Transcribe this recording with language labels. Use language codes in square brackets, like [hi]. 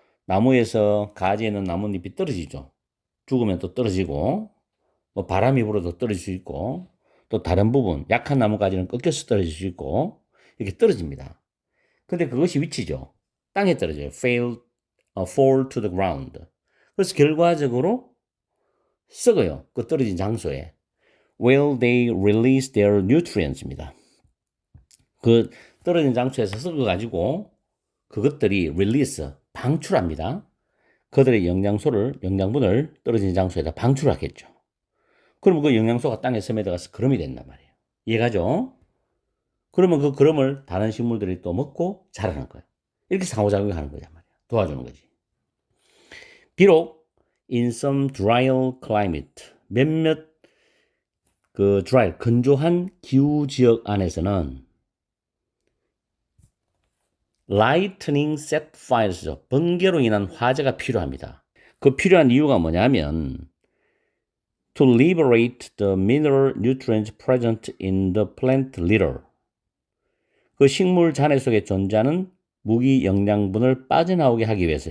[ko] 나무에서 가지에는 나뭇잎이 떨어지죠. 죽으면 또 떨어지고, 뭐 바람이 불어도 떨어질 수 있고, 또 다른 부분, 약한 나무가지는 꺾여서 떨어질 수 있고, 이렇게 떨어집니다. 근데 그것이 위치죠. 땅에 떨어져요. [en] fall to the ground. [ko] 그래서 결과적으로 썩어요. 그 떨어진 장소에. [en] Will they release their nutrients입니다. [ko] 그 떨어진 장소에서 썩어가지고 그것들이 release, 방출합니다. 그들의 영양분을 떨어진 장소에다 방출하겠죠. 그러면 그 영양소가 땅에 스며들어가서 거름이 된단 말이에요. 이해가죠? 그러면 그 거름을 다른 식물들이 또 먹고 자라는 거예요. 이렇게 상호작용을 하는 거란 말이에요. 도와주는 거지. 비록 [en] in some drier climate, [ko] 몇몇 dry, 건조한 기후 지역 안에서는 [en] lightning set fires [ko] 죠. 번개로 인한 화재가 필요합니다. 그 필요한 이유가 뭐냐면 [en] to liberate the mineral nutrients present in the plant litter. [ko] 그 식물 잔해 속에 존재하는 무기 영양분을 빠져나오게 하기 위해서.